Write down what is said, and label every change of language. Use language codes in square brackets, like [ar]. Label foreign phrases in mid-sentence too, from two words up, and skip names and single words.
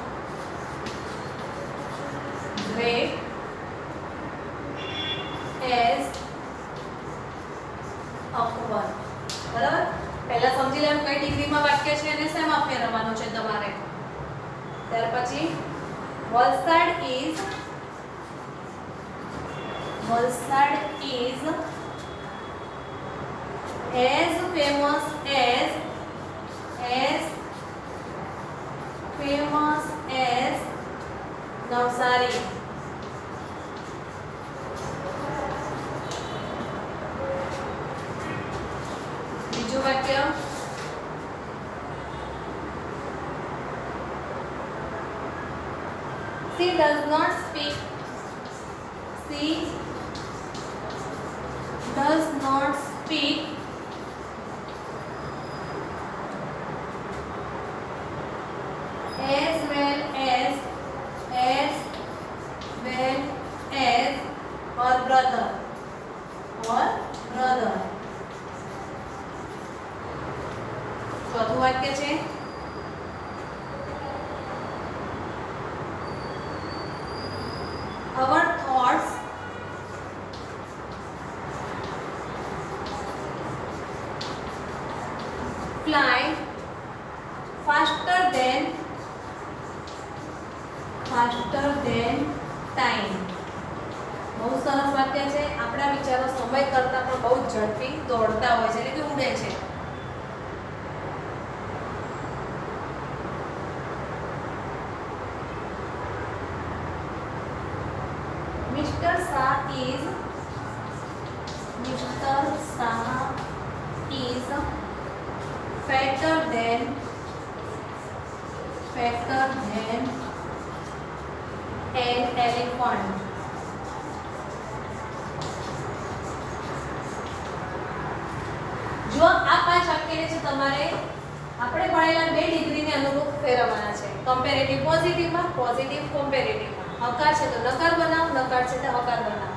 [en] great as Akbar. [gu] બરાબર. પહેલા સમજી લેવાનું કઈ ડિગ્રીમાં વાક્ય છે અને શેમાં ફેરવવાનું છે તમારે. ત્યાર પછી [en] વલસાડ is as famous as Navsari. [gu] બીજું વાક્ય [en] she does not speak as well as her brother. [gu] ચોથું વાક્ય છે [en] our thoughts fly faster than time. [gu] બહુ સરસ વાક્ય છે. આપણા વિચારો સમય કરતા પણ બહુ ઝડપી દોડતા હોય છે, એટલે કે ઉડે છે. [en] Mr. Shah is fatter than an elephant. [gu] જો આ પાંચ વાક્યને છે તમારે આપણે ભણેલા બે ડિગ્રીને અનુરૂપ ફેરવવાના છે. કમ્પેરેટિવ પોઝિટિવમાં, પોઝિટિવ કમ્પેરેટિવમાં. હકાર છે તો નકાર બનાવ, નકાર છે તો હકાર બનાવ.